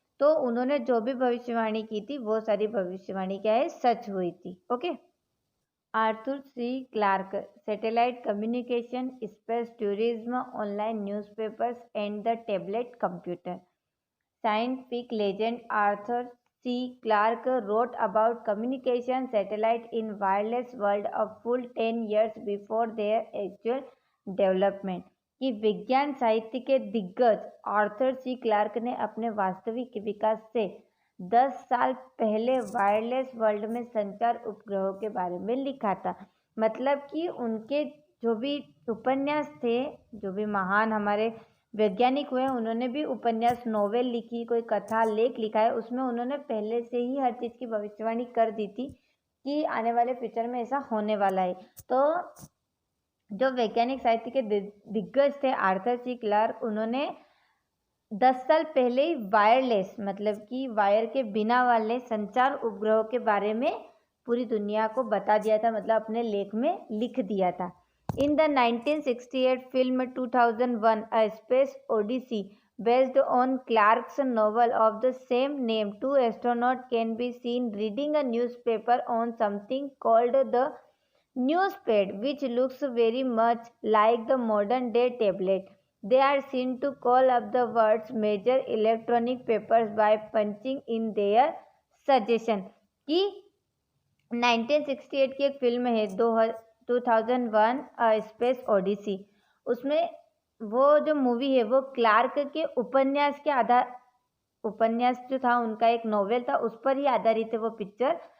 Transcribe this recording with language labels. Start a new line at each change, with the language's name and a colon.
Hindi: तो उन्होंने जो भी भविष्यवाणी की थी वो सारी भविष्यवाणी क्या है, सच हुई थी। Okay.
English: Arthur C Clarke, satellite communication, space tourism, online newspapers and the tablet computer. Scientific legend Arthur C. Clarke wrote about communication satellite in wireless world a full 10 years before their actual development।
Hindi: कि विज्ञान साहित्य के दिग्गज Arthur C Clarke ने अपने वास्तविक विकास से 10 साल पहले वायरलेस वर्ल्ड में संचार उपग्रहों के बारे में लिखा था। मतलब कि उनके जो भी उपन्यास थे, जो भी महान हमारे वैज्ञानिक हुए, उन्होंने भी उपन्यास, नोवेल लिखी, कोई कथा, लेख लिखा है, उसमें उन्होंने पहले से ही हर चीज़ की भविष्यवाणी कर दी थी कि आने वाले फ्यूचर में ऐसा होने वाला है। तो जो वैज्ञानिक साहित्य के दिग्गज थे आर्थर सी क्लार्क, उन्होंने 10 साल पहले ही वायरलेस, मतलब कि वायर के बिना वाले संचार उपग्रहों के बारे में पूरी दुनिया को बता दिया था, मतलब अपने लेख में लिख दिया था।
English: In the 1968 film 2001 A Space Odyssey, based on Clarke's novel of the same name, two astronauts can be seen reading a newspaper on something called the newspad, which looks very much like the modern day tablet. They are seen to call up the world's major electronic papers by punching in their suggestion।
Hindi: कि 1968 की एक film है 2001 space Odissi, उसमें वो जो movie है वो Clark के उपन्यास के आधार, उपन्यास जो था उनका एक नोवेल था, उस पर ही आधारित है वो पिक्चर।